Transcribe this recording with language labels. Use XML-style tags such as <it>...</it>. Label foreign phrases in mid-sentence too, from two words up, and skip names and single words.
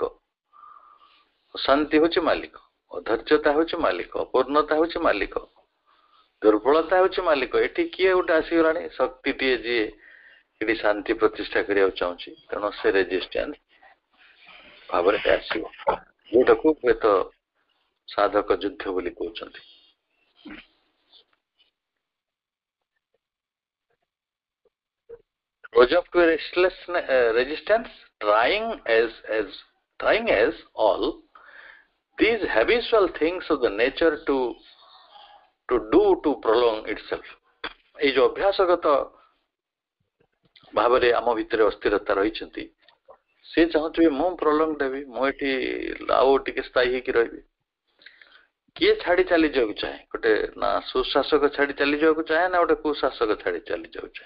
<or>ଅଶାନ୍ତି ହଉଛି ମାଲିକ, ଅଧୈର୍ଯ୍ୟତା ହଉଛି ମାଲିକ, ଅପୂର୍ଣ୍ଣତା ହଉଛି ମାଲିକ, ଦୁର୍ବଳତା ହଉଛି ମାଲିକ। ଏଠି କିଏ ଗୋଟେ ଆସିଗଲାଣି ଶକ୍ତିଟିଏ ଯିଏ ଏଠି ଶାନ୍ତି ପ୍ରତିଷ୍ଠା କରିବାକୁ ଚାହୁଁଛି, ତେଣୁ ସେ ରେଜିଷ୍ଟାନ୍ସ ଭାବରେ ଆସିବ, ଯୋଉଟାକୁ ହୁଏତ ସାଧକ ଯୁଦ୍ଧ ବୋଲି କହୁଛନ୍ତି।</or> <en>Rose up to a resistance, trying as all these habitual things of the nature to prolong itself.</en> <or>ଏଇ ଯୋଉ ଅଭ୍ୟାସଗତ ଭାବରେ ଆମ ଭିତରେ ଅସ୍ଥିରତା ରହିଛନ୍ତି, ସେ ଚାହୁଁଥିବେ ମୁଁ ପ୍ରଲଙ୍ଗ ଦେବି, ମୁଁ ଏଠି ଆଉ ଟିକେ ସ୍ଥାୟୀ ହେଇକି ରହିବି। କିଏ ଛାଡି ଚାଲି ଯିବାକୁ ଚାହେଁ? ଗୋଟେ ନା ସୁଶାସକ ଛାଡି ଚାଲି ଯିବାକୁ ଚାହେଁ, ନା ଗୋଟେ କୁଶାସକ ଛାଡି ଚାଲି ଯିବାକୁ ଚାହେଁ?</or>